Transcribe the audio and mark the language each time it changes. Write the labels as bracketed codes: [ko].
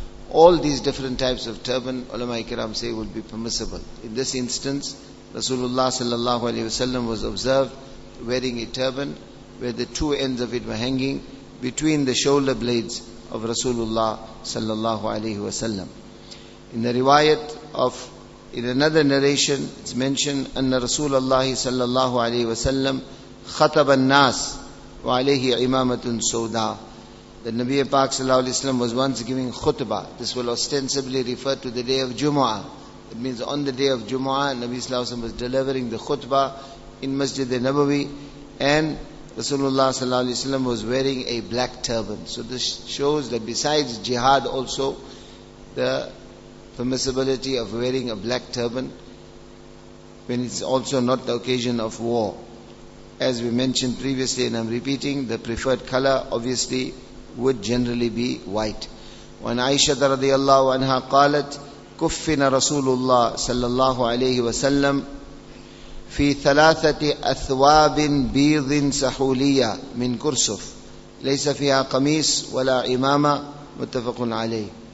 [en] All these different types of turban, ulama kiram say, would be permissible. In this instance, Rasulullah sallallahu alaihi wasallam was observed wearing a turban where the two ends of it were hanging between the shoulder blades of Rasulullah sallallahu alaihi wasallam. In the riwayat of, in another narration, it's mentioned, [ar] أن رسول الله صلى الله عليه وسلم خطب الناس وعليه إمامة سوداء. [en] The Nabi Pak sallallahu alaihi wasallam was once giving khutbah. This will ostensibly refer to the day of Jumu'ah. It means on the day of Jumu'ah, Nabi sallallahu alaihi wasallam was delivering the khutbah in Masjid al-Nabawi, and Rasulullah sallallahu alaihi wasallam was wearing a black turban. So this shows that besides jihad also, the permissibility of wearing a black turban when it's also not the occasion of war. As we mentioned previously, and I'm repeating, the preferred color obviously would generally be white. [ar] وعن عائشة رضي الله عنها قالت كفن رسول الله صلى الله عليه وسلم في ثلاثة أثواب بيض سحولية من كرسف ليس فيها قميص ولا عمامة متفق عليه.